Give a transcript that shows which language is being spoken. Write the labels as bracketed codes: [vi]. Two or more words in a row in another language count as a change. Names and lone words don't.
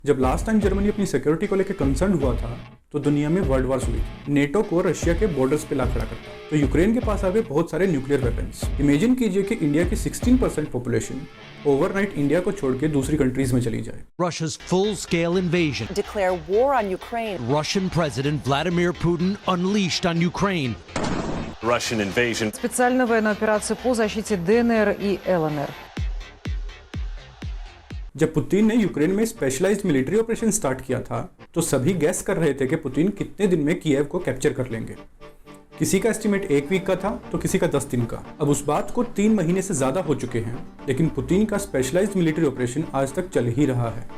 [hi] जब [en] last time [hi] जर्मनी अपनी सिक्योरिटी को लेकर कंसर्न हुआ था तो दुनिया में [en] world war [hi] हुई थी। नेटो को रशिया के बॉर्डर्स पे ला खड़ा करता तो यूक्रेन के पास आ गए बहुत सारे [en] nuclear weapons. [hi] इमेजिन कीजिए कि इंडिया की 16% [en] population overnight [hi] इंडिया को छोड़ के दूसरी कंट्रीज में चली जाए। [en] Russia's full-scale invasion. Declare war on Ukraine. Russian President Vladimir Putin unleashed on Ukraine. Russian invasion. [ru] Специальная военная операция по защите ДНР и ЛНР. [hi] जब पुतिन ने यूक्रेन में [en] specialized military operation start [hi] किया था तो सभी गैस कर रहे थे कि पुतिन कितने दिन में कीव को कैप्चर कर लेंगे। किसी का एस्टिमेट 1 वीक का था तो किसी का 10 दिन का। अब उस बात को 3 महीने से ज्यादा हो चुके हैं, लेकिन पुतिन का [en] specialized military operation [hi] आज तक चल ही रहा है।